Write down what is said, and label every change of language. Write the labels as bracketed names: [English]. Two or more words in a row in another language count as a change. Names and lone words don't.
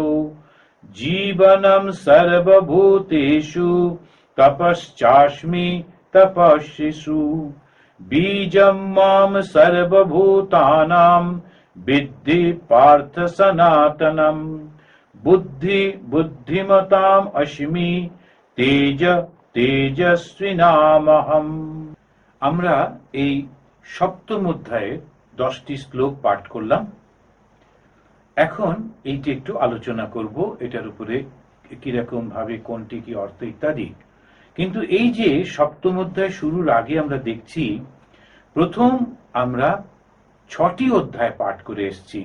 [Sanskrit] जीवनं सर्वभूतेषु तपश्चास्मि तपस्विषु। बीजं मां सर्वभूतानां विद्धि पार्थ सनातनम्। बुद्धिमताम् अस्मि तेज तेजस्विनामहम्। [Bangla] আমরা এই সপ্তম অধ্যায়ে 10টি শ্লোক পাঠ করলাম। এখন এইটি একটু আলোচনা করব, এটার উপরে কিরকম ভাবে কোনটি কি অর্থ ইত্যাদি। কিন্তু এই যে সপ্তম অধ্যায় শুরুর আগে আমরা দেখছি, প্রথম আমরা 6টি অধ্যায় পাঠ করে এসেছি।